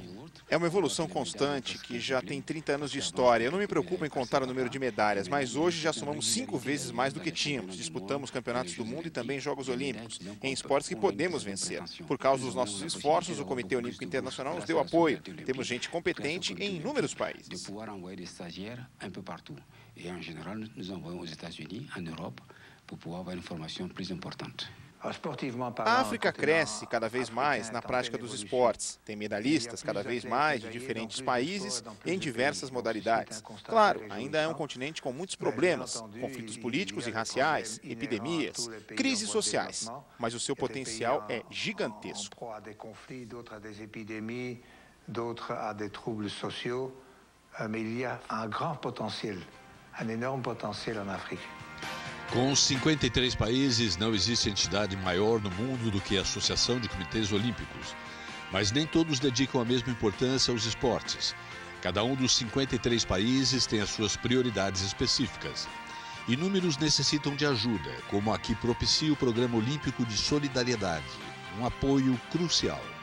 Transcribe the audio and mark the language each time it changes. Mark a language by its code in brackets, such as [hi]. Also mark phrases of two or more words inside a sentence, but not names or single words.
[pt] É uma evolução constante que já tem 30 anos de história. Eu não me preocupo em contar o número de medalhas, mas hoje já somamos 5 vezes mais do que tínhamos. Disputamos campeonatos do mundo e também Jogos Olímpicos, em esportes que podemos vencer. Por causa dos nossos esforços, o Comitê Olímpico Internacional nos deu apoio. Temos gente competente em inúmeros países. [fr] Et en général, nous envoyons aux États-Unis, en Europe, pour pouvoir avoir une formation plus importante. [pt] A África cresce cada vez mais na prática dos esportes. Tem medalhistas cada vez mais de diferentes países em diversas modalidades. Claro, ainda é um continente com muitos problemas, conflitos políticos e raciais, epidemias, crises sociais, mas o seu potencial é gigantesco. [fr] Un énorme potentiel en Afrique. [pt] Com 53 países, não existe entidade maior no mundo do que a Associação de Comitês Olímpicos. Mas nem todos dedicam a mesma importância aos esportes. Cada um dos 53 países tem as suas prioridades específicas. Inúmeros necessitam de ajuda, como a que propicia o Programa Olímpico de Solidariedade, um apoio crucial.